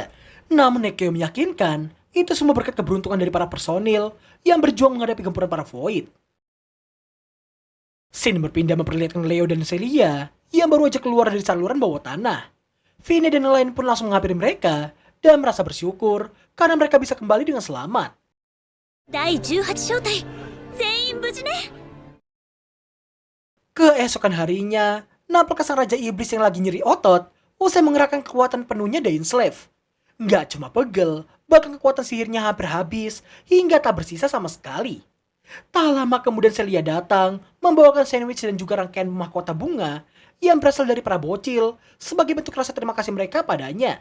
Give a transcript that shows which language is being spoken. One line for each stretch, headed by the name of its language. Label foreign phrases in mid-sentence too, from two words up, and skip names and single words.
Indonesian: Namun Nekeo meyakinkan itu semua berkat keberuntungan dari para personil yang berjuang menghadapi gempuran para Void. Scene berpindah memperlihatkan Leo dan Celia yang baru aja keluar dari saluran bawah tanah. Vine dan yang lain pun langsung menghampiri mereka dan merasa bersyukur karena mereka bisa kembali dengan selamat.
Japanese: 第18小隊全員無事ね。
Indonesian: Keesokan harinya, nampaknya sang Raja Iblis yang lagi nyeri otot usai mengerahkan kekuatan penuhnya Dainsleif. Nggak cuma pegel, bahkan kekuatan sihirnya hampir habis hingga tak bersisa sama sekali. Tak lama kemudian Celia datang, membawakan sandwich dan juga rangkaian mahkota bunga yang berasal dari para bocil sebagai bentuk rasa terima kasih mereka padanya.